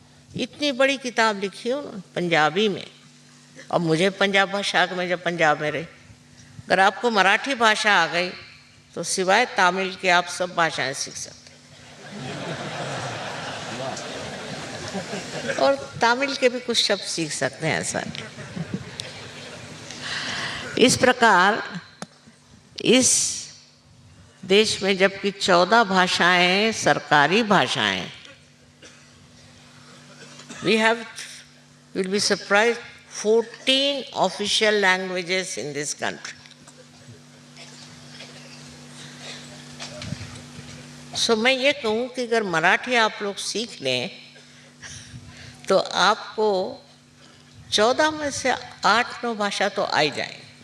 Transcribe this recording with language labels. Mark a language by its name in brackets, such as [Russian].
[Hindi] इतनी बड़ी किताब लिखी हो पंजाबी में। और मुझे पंजाब भाषा में, जब पंजाब में रही, अगर आपको मराठी भाषा आ गई तो सिवाय तमिल के आप सब भाषाएं सीख सकते और तमिल के भी कुछ शब्द सीख सकते हैं, ऐसा नहीं। इस प्रकार इस देश में जबकि 14 भाषाएं सरकारी भाषाएं, [English] we have, you'll be surprised, 14 official languages in this country. [Hindi] So मैं ये कहूँ कि अगर मराठी आप लोग सीख लें तो आपको 14 में से 8-9 भाषा तो आ ही जाएंगी।